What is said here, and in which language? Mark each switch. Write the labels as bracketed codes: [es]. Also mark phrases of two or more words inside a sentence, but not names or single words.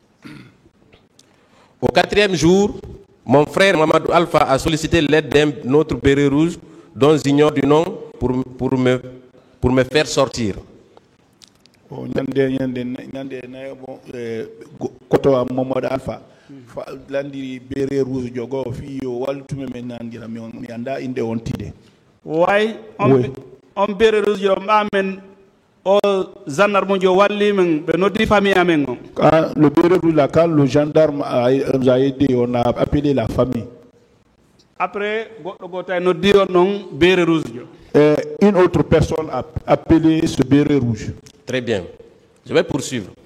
[fr] Au 4e jour, mon frère Mamadou Alpha a sollicité l'aide d'un autre béret rouge dont j'ignore du nom pour me faire sortir. [ff] On [fr] béret rouge [ff] yo mamen o gendarme jo walli men be noddi famille amen. [fr] Le béret rouge là, quand le gendarme nous a aidé, on a appelé la famille. [ff] Après noddi on non [fr] béret rouge [ff] jo. [fr] Une autre personne a appelé ce béret rouge. Très bien. Je vais poursuivre.